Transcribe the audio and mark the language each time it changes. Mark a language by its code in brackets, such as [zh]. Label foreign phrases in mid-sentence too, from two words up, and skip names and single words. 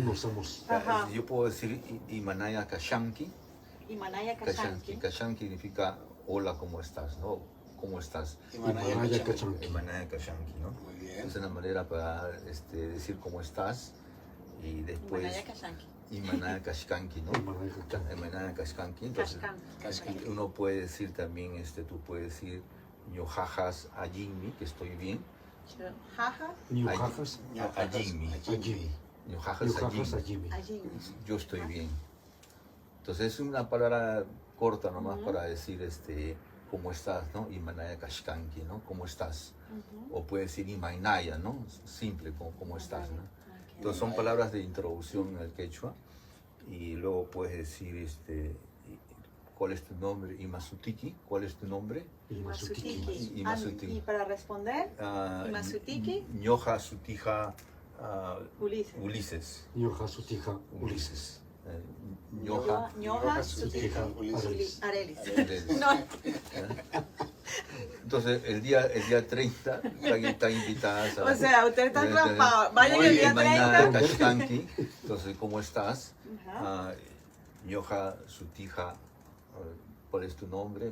[es] alumnos somos? Ajá. Yo puedo decir [qu] Imanaya Kashanki. [es] Imanaya Kashanki. Kashanki. Kashanki significa hola, ¿cómo estás? ¿No? ¿Cómo estás? Imanaya Imanaya Kachanki. Kachanki. [qu] Imanaya Kashanki, [es] ¿no? Muy bien. Es una manera para decir cómo estás, y después [qu] Imanaya Kashanki. Imanaya Kashkanki, ¿no? Imanaya Kachanki. Imanaya Kashkanki. Entonces, [es] Kashkan. Kashkan. uno puede decir también, tú puedes decir [qu] Ñojajas Ajinmi, [es] que estoy bien. Jaja, Ñujajas, Ajinmi. Ajimi. Ñojajas Ñujajas, Ajinmi. Ajimi. allí. Yo estoy bien. Entonces es una palabra corta nomás para decir cómo estás, ¿no? [qu] Imanaya Kashkanki, [es] ¿no? ¿Cómo estás? O puede decir Imainaya, ¿no? Simple, ¿cómo estás, ¿no? Entonces son palabras de introducción en el quechua, y luego puedes decir ¿cuál es tu nombre? Imasutiki, ¿cuál es tu nombre? Imasutiki. Imasutiki. Y para responder, Imasutiki. [qu] Ñoja Sutija [es] Ulises. Ulises. [qu] Ñuja Sutija Ulises. [es] Ñoja Ñoja Sutija, Ulises. Arelis. Ulises. No, Entonces el día 30 están invitadas a... o sea, usted está raspado. Vayan el día Imanaya 30. Kashkanki. Entonces, ¿cómo estás? Ajá. [qu] Ñoja Sutija, [es] ¿cuál es tu nombre?